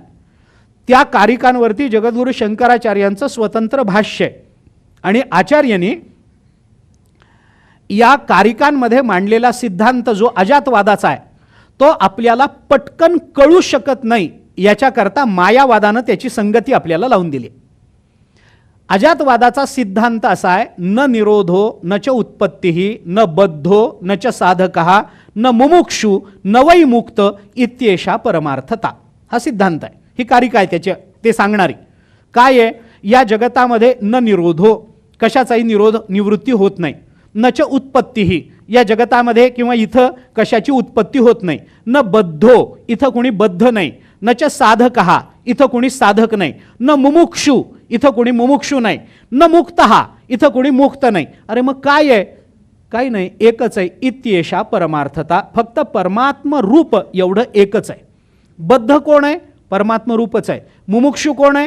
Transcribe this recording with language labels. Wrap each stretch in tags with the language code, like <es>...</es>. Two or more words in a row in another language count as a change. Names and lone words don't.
<mr>त्या कारिकांवरती जगद्गुरु शंकराचार्यांचं स्वतंत्र भाष्य आहे, आणि आचार्यांनी या कारिकांमध्ये मांडलेला सिद्धांत जो अजातवादाचा आहे तो आपल्याला पटकन कळू शकत नाही, याच्याकरता मायावादानं त्याची संगती आपल्याला लावून दिली. अजातवादाचा सिद्धांत असा आहे,</mr> <sa>न निरोधो न च उत्पत्ती न बद्धो न च साधकः न मुमुक्षु न वै मुक्त इत्येषा परमार्थता.</sa> <mr>हा सिद्धांत आहे. ही कारिका आहे त्याचे ते सांगणारी. काय आहे, या जगतामध्ये</mr> <sa>न निरोधो,</sa> <mr>कशाचाही निवृत्ती होत नाही.</mr> <sa>न च उत्पत्ती,</sa> <mr>या जगतामध्ये किंवा इथं कशाची उत्पत्ती होत नाही.</mr> <sa>न बद्धो,</sa> <mr>इथं कोणी बद्ध नाही.</mr> <sa>न च साधकः,</sa> <mr>इथं कोणी साधक नाही.</mr> <sa>न मुमुक्षु,</sa> <mr>इथं कोणी मुमुक्षु नाही.</mr> <sa>न मुक्तः,</sa> <mr>इथं कोणी मुक्त नाही. अरे मग काय आहे? काही नाही, एकच आहे.</mr> <sa>इत्येषा परमार्थता.</sa> <mr>फक्त परमात्म रूप एवढं एकच आहे. बद्ध कोण आहे? परमात्म रूपच आहे. मुमुक्षु कोण आहे?</mr>